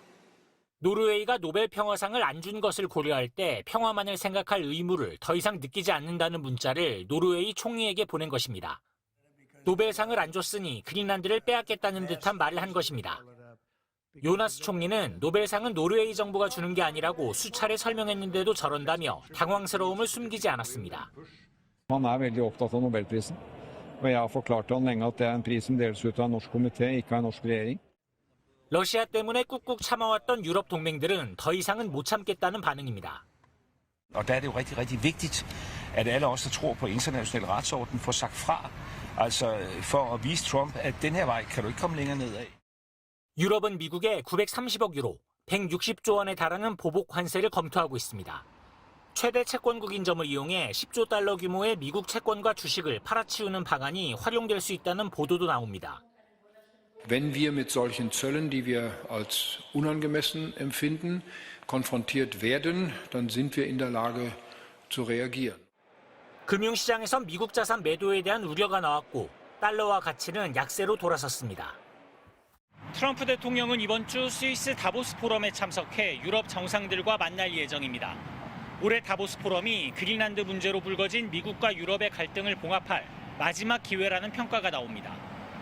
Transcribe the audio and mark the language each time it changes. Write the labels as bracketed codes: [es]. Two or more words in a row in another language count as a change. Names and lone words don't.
[ko] 노르웨이가 노벨 평화상을 안 준 것을 고려할 때 평화만을 생각할 의무를 더 이상 느끼지 않는다는 문자를 노르웨이 총리에게 보낸 것입니다. 노벨상을 안 줬으니 그린란드를 빼앗겠다는 듯한 말을 한 것입니다. 요나스 총리는 노벨상은 노르웨이 정부가 주는 게 아니라고 수차례 설명했는데도 저런다며 당황스러움을 숨기지 않았습니다. [no] Han veldig opptatt av Nobelprisen, og jeg har forklart han lenge at det en pris som deles ut av en norsk komité, ikke av en norsk regjering. [ko] 러시아 때문에 꾹꾹 참아왔던 유럽 동맹들은 더 이상은 못 참겠다는 반응입니다. [da] Og der er det jo rigtig vigtigt, at alle os, der tror på international retsorden, får sagt fra. Altså for at vise Trump, at den her vej kan du ikke komme længere nedad. [ko] 유럽은 미국에 930억 유로, 160조 원에 달하는 보복 관세를 검토하고 있습니다. 최대 채권국인 점을 이용해 10조 달러 규모의 미국 채권과 주식을 팔아치우는 방안이 활용될 수 있다는 보도도 나옵니다. [de] Wenn wir mit solchen Zöllen, die wir als unangemessen empfinden, konfrontiert werden, dann sind wir in der Lage zu reagieren. [ko] 금융시장에선 미국 자산 매도에 대한 우려가 나왔고 달러와 가치는 약세로 돌아섰습니다. 트럼프 대통령은 이번 주 스위스 다보스 포럼에 참석해 유럽 정상들과 만날 예정입니다. 올해 다보스 포럼이 그린란드 문제로 불거진 미국과 유럽의 갈등을 봉합할 마지막 기회라는 평가가 나옵니다.